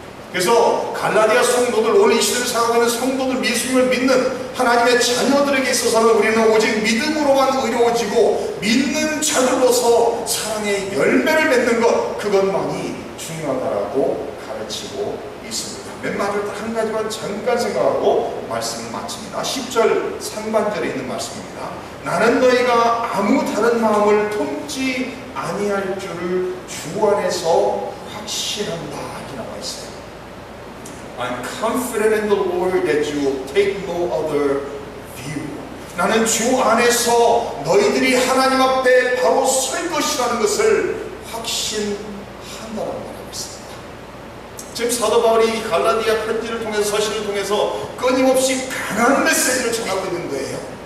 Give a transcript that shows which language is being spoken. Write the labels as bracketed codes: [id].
[ko] 그래서 갈라디아 성도들, 오늘 이 시대를 살아가고 있는 성도들, 예수님을 믿는 하나님의 자녀들에게 있어서는 우리는 오직 믿음으로만 의로워지고 믿는 자들로서 사랑의 열매를 맺는 것, 그것만이 중요하다라고 가르치고 있습니다. 몇 마디를 한 가지만 잠깐 생각하고 말씀을 마칩니다. 10절 상반절에 있는 말씀입니다. 나는 너희가 아무 다른 마음을 품지 아니할 줄을 주 안에서 확신한다 이렇게 나와 있어요. [en] I'm confident in the Lord that you will take no other view. [ko] 나는 주 안에서 너희들이 하나님 앞에 바로 설 것이라는 것을 확신한다라고 말하고 있습니다. 지금 사도 바울이 갈라디아 편지를 통해서, 서신을 통해서 끊임없이 강한 메시지를 전하고 있는 거예요.